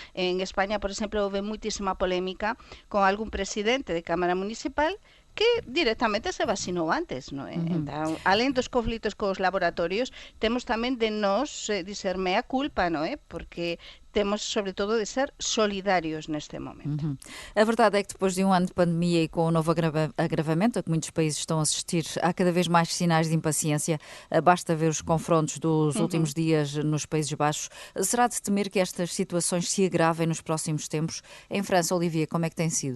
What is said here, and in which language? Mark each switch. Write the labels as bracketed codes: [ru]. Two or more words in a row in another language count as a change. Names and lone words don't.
[gl] En España, por exemplo, houve moitísima polémica con algún presidente de Cámara Municipal que directamente se vacinou antes, non é? Entón, alén dos conflitos cos laboratorios, temos tamén de nos dizer [la] mea culpa, [gl] non é? Porque temos, sobre todo, de ser solidarios neste momento. [pt] A verdade é que depois de um ano de pandemia e com o novo agravamento a que muitos países estão a assistir, há cada vez mais sinais de impaciência. Basta ver os confrontos dos últimos dias nos Países Baixos. Será de temer que estas situações se agravem nos próximos tempos? Em França, Olivia, como é que tem sido?